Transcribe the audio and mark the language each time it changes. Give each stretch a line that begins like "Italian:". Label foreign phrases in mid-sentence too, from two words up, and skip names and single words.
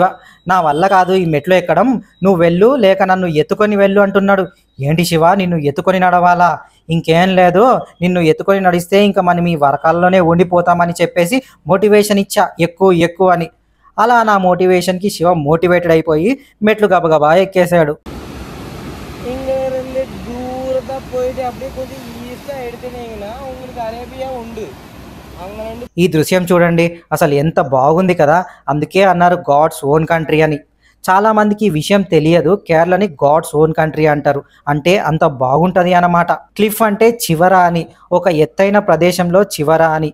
Telugu: నా వల్ల కాదు ఈ మెట్లు ఎక్కడం, నువ్వు వెళ్ళు లేక నన్ను ఎత్తుకొని వెళ్ళు అంటున్నాడు. ఏంటి శివ, నిన్ను ఎత్తుకొని నడవాలా? ఇంకేం లేదు, నిన్ను ఎత్తుకొని నడిస్తే ఇంకా మనం ఈ వరకాల్లోనే ఉండిపోతామని చెప్పేసి మోటివేషన్ ఇచ్చా, ఎక్కువ అని. అలా నా మోటివేషన్కి శివ మోటివేటెడ్ అయిపోయి మెట్లు గబగబా ఎక్కేశాడు.
Tamil: போயிட்டு அப்படியே கொஞ்சம் ஈஸியாக எடுத்துனீங்கன்னா உங்களுக்கு அரேபியா உண்டு.
Telugu: ఈ దృశ్యం చూడండి, అసలు ఎంత బాగుంది కదా. అందుకే అన్నారు
English: God's own country
Telugu: అని. చాలా మందికి ఈ విషయం తెలియదు. కేరళని
English: God's own country
Telugu: అంటారు. అంటే అంత బాగుంటుంది అన్నమాట. క్లిఫ్ అంటే చివర అని, ఒక ఎత్తైన ప్రదేశంలో చివర అని.